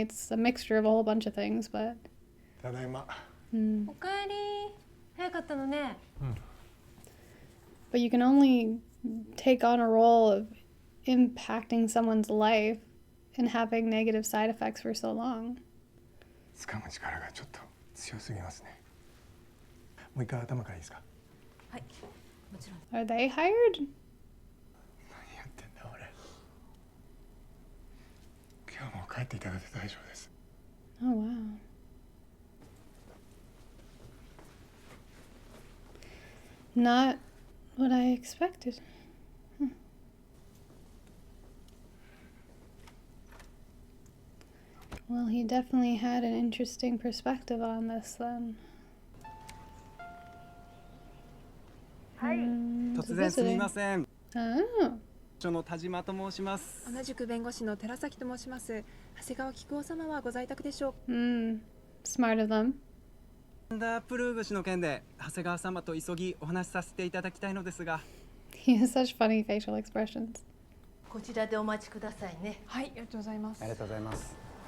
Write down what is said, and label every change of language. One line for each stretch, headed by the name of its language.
English: It's a mixture of a whole bunch of things, but.
Japanese: ただいま。おかえり。早かったのね。
English: But you can only take on a role of impacting someone's life and having negative side effects for so long.
Japanese: 掴む力がちょっと強すぎますね。もう一回頭からいいですか？はい、もちろん。
English: Are they hired?
Japanese: 何やってんだ俺。今日も帰っていただいて大丈夫です。
English: Oh wow. Not what I expected. Well, he definitely had an interesting perspective on this then.
Japanese: はい。突然すみません。所の田島と申します。同じく弁護士の寺崎と申します。長谷川菊夫様はご在宅でしょう。
English: Smart of them.
Japanese: ダープルーグ氏の件で長谷川様と急ぎお話しさせていただきたいのですが。
English: He has such funny facial expressions.
Japanese: こちらでお待ちくださいね。はい、ありがとうございます。ありがとうございます。